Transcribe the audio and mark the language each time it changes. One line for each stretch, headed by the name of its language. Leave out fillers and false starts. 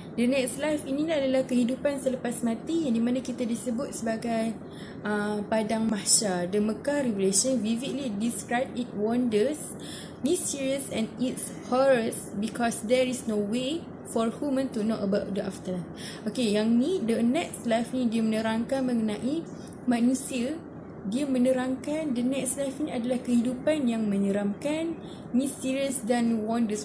English: The next life
Malay: ini adalah kehidupan selepas mati, yang di mana kita disebut sebagai padang mahsyar.
English: The Mecca Revelation vividly describe its wonders, mysterious and its horrors, because there is no way for human to know about the afterlife.
Malay: Okay, yang ni
English: the next life
Malay: ni dia menerangkan mengenai manusia. Dia menerangkan
English: the next life
Malay: ni adalah kehidupan yang menyeramkan, mysterious dan wonders.